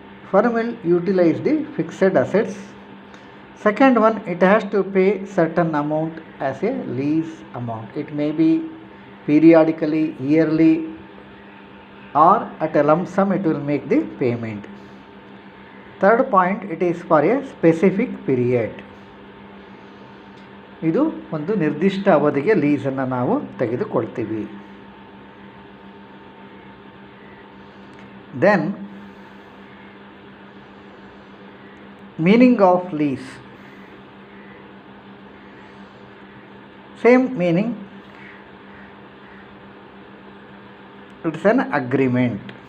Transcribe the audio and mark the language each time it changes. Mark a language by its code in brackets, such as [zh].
[en] Firm will utilize the fixed assets. Second one, it has to pay certain amount as a lease amount. It may be periodically, yearly, or at a lump sum it will make the payment. Third point, it is for a specific period. [kn] ಇದು ಒಂದು ನಿರ್ದಿಷ್ಟ ಅವಧಿಗೆ ಲೀಸನ್ನು ನಾವು ತೆಗೆದುಕೊಳ್ತೀವಿ. [en] Then meaning of lease, same meaning. It's an agreement.